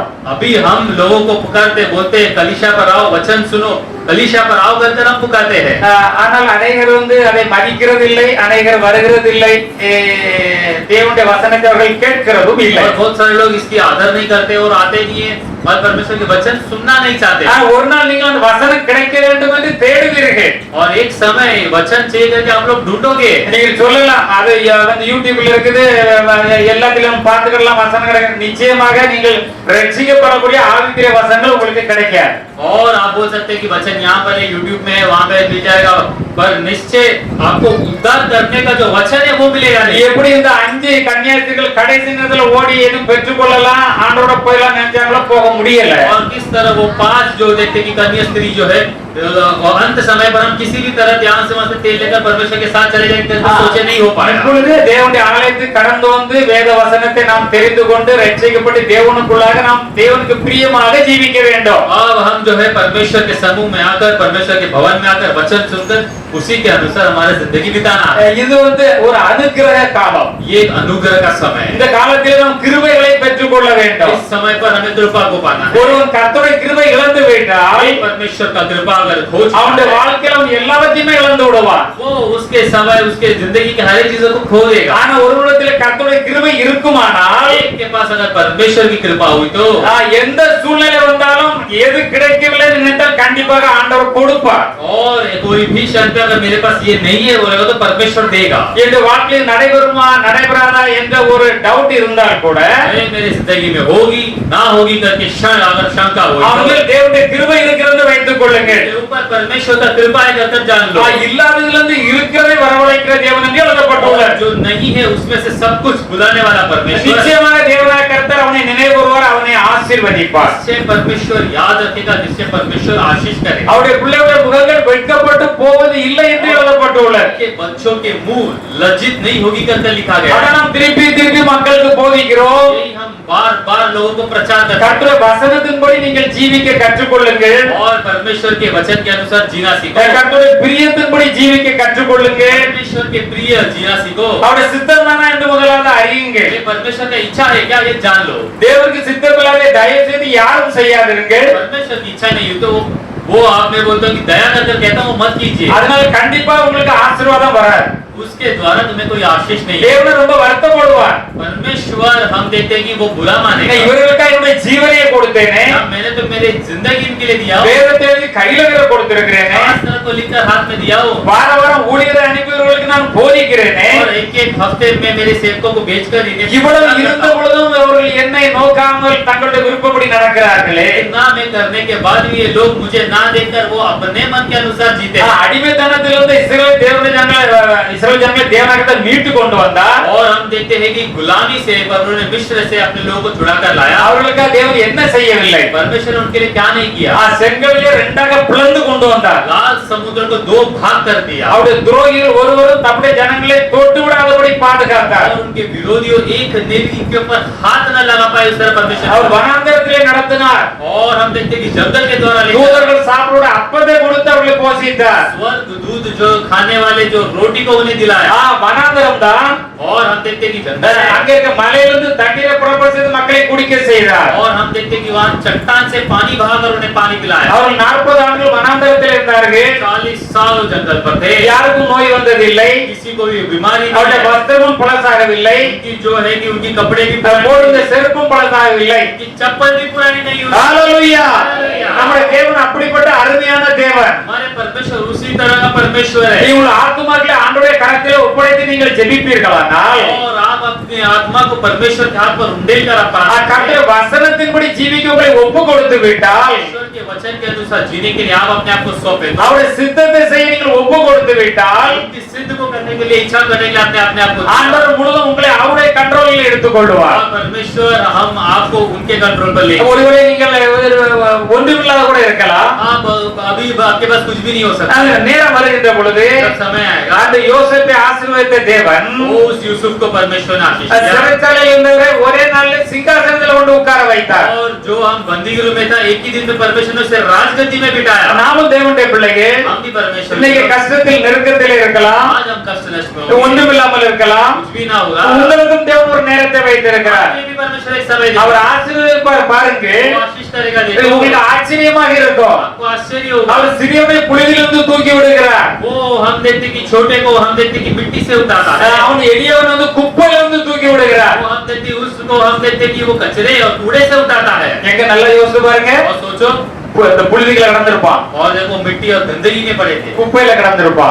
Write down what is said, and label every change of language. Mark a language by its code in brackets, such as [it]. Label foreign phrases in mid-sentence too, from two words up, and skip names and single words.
[hi] अभी हम लोगों को पुकारते बोलते हैं कलीशा पर आओ वचन सुनो, कलीशा पर आओ करके हम पुकारते हैं। [ta] ஆனால் அநேகர் வந்து அதை மதிக்கிறது இல்லை, அநேகர் வருகிறது இல்லை, தேவனுடைய வசனத்தை அவர்கள் கேட்கிறதும் இல்லை. [hi] और बहुत सारे लोग इसकी आदर नहीं करते और आते नहीं है और परमेश्वर के वचन सुनना नहीं चाहते। [ta] ஒரு நாள் நீங்கள் அந்த வசனம் கிடைக்க வேண்டும் என்று தேடுவீர்கள். [hi] और एक समय वचन चाहिए करके आप लोग ढूंढोगे। [ta] நீங்கள் சொல்லலாம் அது வந்து யூடியூப்ல இருக்குது, எல்லாத்திலும் பார்த்துக்கலாம் வசனம் கிடைக்கும். நிச்சயமாக நீங்கள் ரட்சிக்கப்படக்கூடிய ஆவிக்குரிய வசனங்கள் உங்களுக்கு கிடைக்காது. [hi] और आप बोल सकते हैं कि वचन यहाँ पर है, यूट्यूब में है, वहाँ पे मिल जाएगा, पर निश्चय आपको उद्धार करने का जो वचन है वो मिलेगा नहीं। [ta] எப்படி இந்த 5 கன்னியாஸ்திரிகள் கடைசி நேரத்துல ஓடி எதுவும் பெற்றுக்கொள்ளலாம், ஆண்டவரோட போயலாம் நினைச்சாங்களோ, போக முடியல. [hi] और किस तरह वो 5 जो देखते कि कन्या स्त्री जो है अंत समय पर हम किसी भी तरह ध्यान से वहां से तेल लेकर परमेश्वर के साथ चले जाएंगे तो सोचे नहीं हो पाएगा। [ta] இப்பொழுது தேவனுடைய ஆலயத்துக்கு கடந்து வந்து வேத வசனத்தை நாம் தெரிந்து கொண்டு ரட்சிக்கப்பட்டு தேவனுக்குள்ளாக நாம் தேவனுக்கு பிரியமாக ஜீவிக்க வேண்டும். [hi] अब हम जो है परमेश्वर के समूह में आकर, परमेश्वर के भवन में आकर वचन सुनकर उसी के अनुसार हमारी जिंदगी बिताना है। [ta] இது வந்து ஒரு அனுக்கிரக காலம். [hi] ये एक अनुग्रह का समय है। [ta] இந்த காலத்தில் நாம் கிருபைகளை பெற்றுக்கொள்ள வேண்டும். [hi] इस समय पर हमें कृपा को पाना है। [ta] ஒருவன் கர்த்தருடைய கிருபை இழந்து விட்டால் [hi] परमेश्वर का कृपा अगर खो जाए, [ta] அவனுடைய வாழ்க்கையில அவன் எல்லாவற்றையுமே இழந்து விடுவான். [hi] वो उसके समय उसके जिंदगी के हर एक चीजों को खो देगा। [ta] ஆனா ஒருவனிடத்தில் கர்த்தருடைய கிருபை இருக்குமானால் [hi] एक के पास अगर परमेश्वर की कृपा हुई तो [ta] எந்த சூழ்நிலை வந்தாலும் எது கிடைக்கவில்லை நினைத்தால் கண்டிப்பாக ஆண்டவர் கொடுப்பார். [hi] और कोई भी क्षण पे अगर मेरे पास ये नहीं है बोलेगा तो परमेश्वर देगा। [ta] இந்த வாழ்க்கையில் நடைபெறுமா நடைபெறாதா என்ற ஒரு டவுட் இருந்தால் கூட [hi] मेरी जिंदगी में होगी ना होगी करके क्षण अगर शंका हो [ta] அவங்க தேவனுடைய கிருபை இருக்கிறது வைத்துக் கொள்ளுங்கள். [hi] ऊपर परमेश्वर का कृपा है करके जान लो। [ta] இல்லாததிலிருந்து இருக்கிறதை வரவழைக்கிற தேவன் என்று எழுதப்பட்டுள்ளது. [hi] जो नहीं है उसमें से सब कुछ बुलाने वाला परमेश्वर [ta] நிச்சயமாக தேவனாய கர்த்தர் அவனை நினைவுறுவார், அவனை ஆசீர்வதிப்பார். [hi] जिससे परमेश्वर याद रखेगा, जिससे परमेश्वर आशीष करेगा। [ta] அவருடைய பிள்ளைகளுடைய முகங்கள் வெட்கப்பட்டு போவது இல்லை என்று எழுதப்பட்டுள்ளது. [hi] के बच्चों के मुंह लज्जित नहीं होगी करके लिखा गया [ta] அதை [hi] है। [ta] நாம் திருப்பி திருப்பி மக்களுக்கு போதிக்கிறோம். [hi] यही हम बार-बार लोगों को प्रचार करते हैं। [ta] கர்த்தருடைய வசனத்தின்படி நீங்கள் ஜீவிக்க கற்றுக்கொள்ளுங்கள். [hi] और परमेश्वर के वचन के अनुसार जीना सीखो। [ta] கர்த்தருடைய பிரியத்தின்படி ஜீவிக்க கற்றுக்கொள்ளுங்கள். [hi] परमेश्वर के प्रिय जीना सीखो। [ta] அவருடைய சித்தம்தானா என்று முதலாவது அறியுங்கள். [hi] ये परमेश्वर का इच्छा है क्या ये जान लो। [ta] தேவனுக்கு சித்தமில்லாத தயவு செய்து யாரும் செய்யாதிருங்கள். [hi] परमेश्वर की इच्छा नहीं हो तो वो आप मैं बोलता हूँ कि दया कर कहता हूँ मत कीजिए। [ta] அதனால கண்டிப்பா உங்களுக்கு ஆசீர்வாதம் வராது. [hi] उसके द्वारा तुम्हें कोई आशीष नहीं है। [ta] தேவன் ரொம்ப வருத்தப்படுவார். [hi] परमेश्वर हम देखते हैं कि वो बुरा मानेगा। [ta] இவர்களுக்காக என்னுடைய ஜீவனையை கொடுத்தேனே, [hi] मैंने तो मेरे जिंदगी इनके लिए दिया हो। [ta] வேதத்தை எழுதி கையில கொடுத்திருக்கிறேனே, [hi] शास्त्र को लिखकर हाथ में दिया हो। [ta] வார வாரம் ஊழியரை அனுப்பியவர்களுக்கு நான் போதிக்கிறேனே. [hi] और एक हफ्ते में मेरे सेवकों को भेजकर इन्हें [ta] இவ்வளவு இருந்த பொழுதும் அவர்கள் என்னை நோக்காமல் தங்களுடைய விருப்பப்படி நடக்கிறார்களே. [hi] ना मैं करने के बाद भी ये लोग मुझे ना देखकर वो अपने मन के अनुसार जीते हैं। [ta] அடிமைத்தனத்திலிருந்து இஸ்ரவேல் தேவனுடைய ஜனங்களை தேவனாகிட்ட மீட்டு கொண்டு வந்தார். [hi] और हम देखते हैं कि गुलामी से उन्होंने मिस्र से अपने लोगों को छुड़ाकर लाया। [ta] அவர்களுக்காக தேவன் என்ன செய்யவில்லை? [hi] परमेश्वर ने उनके लिए क्या नहीं किया? [ta] செங்கடலை இரண்டாக பிளந்து கொண்டு வந்தார். [hi] लाल समुद्र को दो भाग कर दिया। [ta] அவருடைய துரோகிகள் ஒருவரும் தம்முடைய ஜனங்களை தொட்டு விடாதபடி பாதுகாத்தார். [hi] और उनके विरोधियों एक ने भी इनके ऊपर हाथ न लगा पाए उस तरह परमेश्वर [ta] அவர் வனாந்தரத்திலே நடத்தினார். [hi] और हम देखते हैं कि जंगल के द्वारा [ta] தூதர்கள் சாப்பிட அப்பத்தை கொடுத்து அவர்களை போஷித்தார். [hi] स्वर्ग दूध जो खाने वाले जो रोटी को उन्हें दिलाया। [ta] வனாந்தரம் தான். [hi] और हम देखते हैं कि जंगल [ta] அங்கே இருக்க மலையிலிருந்து தண்ணீரை புறப்பட செய்து மக்களை குடிக்க செய்தார். [hi] और हम देखते हैं कि वहां चट्टान से पानी बहाकर उन्हें पानी पिलाया। [ta] அவர்கள் 40 ஆண்டுகள் வனாந்தரத்தில் இருந்தார்கள். [hi] 40 साल जंगल पर थे। [ta] யாருக்கும் நோய் வந்ததில்லை. [hi] किसी को भी बीमारी नहीं [ta] அவருடைய [hi] है। [ta] வஸ்திரமும் பழசாகவில்லை. [hi] उनकी जो है कि उनकी कपड़े भी [ta] போடுகிற செருப்பும் பழசாகவில்லை. [hi] उनकी चप्पल भी पुरानी नहीं हुई। [ta] ஹalleluya. [hi] Hallelujah. [ta] நம்முடைய தேவன் அப்படிப்பட்ட அருமையான தேவன். [hi] हमारे परमेश्वर उसी तरह का परमेश्वर है। [ta] உங்கள் ஆத்துமாக்களை ஆண்டவருடைய கரத்திலே ஒப்படைத்து நீங்கள் ஜெபிப்பீர்களானால் [hi] और आप अपनी आत्मा को परमेश्वर के हाथ पर उंडेल कर आप [ta] கர்த்தருடைய வசனத்தின்படி ஜீவிக்க உங்களை ஒப்பு கொடுத்து விட்டால், [hi] परमेश्वर के वचन के अनुसार जीने के लिए आप अपने आप को सौंपे। [ta] அவருடைய சித்தத்தை செய்ய நீங்கள் ஒப்பு கொடுத்து விட்டால், [hi] उनकी सिद्ध को करने के लिए इच्छा करने के लिए अपने आप को [ta] ஆண்டவர் முழுதும் உங்களை அவருடைய கண்ட்ரோலில் எடுத்துக்கொள்வார். [hi] और परमेश्वर हम आपको उनके कंट्रोल पर ले। [ta] ஒருவேளை நீங்கள் ஒன்றுமில்லாத கூட இருக்கலாம். [hi] आप अभी आपके पास कुछ भी नहीं हो सकता। [ta] அந்த நேரம் வருகின்ற பொழுது [hi] जब समय आएगा [ta] அந்த யோசேப்பை ஆசீர்வதித்த தேவன் [hi] उस यूसुफ को परमेश्वर ने आशीष दिया। [ta] சிறைச்சாலையில் இருந்தவரை ஒரே நாளில் சிங்காசனத்தில் கொண்டு உட்கார வைத்தார். [hi] और जो हम बंदी गृह में था एक ही दिन में परमेश्वर ने उसे राजगद्दी में बिठाया। [ta] நாமும் தேவனுடைய பிள்ளைகள் [hi] हम भी परमेश्वर [ta] இன்னைக்கு கஷ்டத்தில் நெருக்கத்தில் இருக்கலாம், [hi] आज हम कष्ट नष्ट में होंगे। [ta] ஒன்றுமில்லாமல் இருக்கலாம். [hi] कुछ भी ना होगा। [ta] உங்களுக்கும் தேவன் ஒரு நேரத்தை வைத்திருக்கிறார். [hi] आपके भी परमेश्वर एक समय देगा। [ta] அவர் ஆசீர்வதிப்பார். பாருங்க, [hi] वो आशीष करेगा। [ta] இது [hi] देखो [ta] உங்களுக்கு ஆச்சரியமாக இருக்கும். [hi] आपको आश्चर्य होगा। [ta] அவர் சிறியவனை புழுதியிலிருந்து தூக்கி விடுகிறார். [hi] वो हम देखते कि छोटे को हम देखते कि मिट्टी से उठाता है। [ta] அவன் எளியவன் வந்து குப்பையிலிருந்து தூக்கி விடுகிறார். [hi] वो हम देखते उसको हम देखते कि वो कचरे और कूड़े से उठाता है। [ta] எங்க நல்லா யோசிச்சு பாருங்க, [hi] और सोचो [ta] இந்த புழுதிகளை கடந்திருப்பான், [hi] और देखो मिट्टी और गंदगी में पड़े थे [ta] குப்பையில கடந்திருப்பான்.